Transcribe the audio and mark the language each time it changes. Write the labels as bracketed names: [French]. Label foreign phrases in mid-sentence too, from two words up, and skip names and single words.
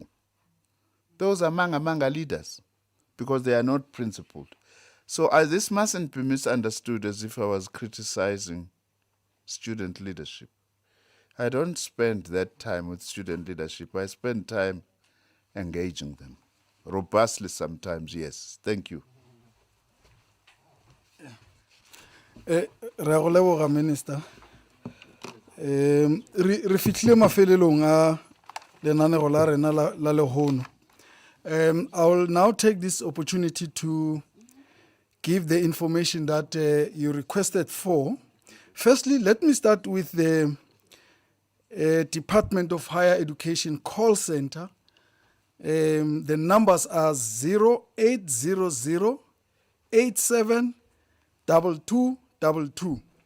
[English] Those are manga leaders, because they are not principled. So this mustn't be misunderstood as if I was criticizing student leadership. I don't spend that time with student leadership. I spend time engaging them. Robustly sometimes, yes. Thank you. [Tswana] Re go leboga, Minister. Re fitlhile mafelelong a lenaneo la rena la lehono. [English] I will now take this opportunity to give the information that you requested for. Firstly, let me start with the Department of Higher Education call center. The numbers are 0800 87 2222.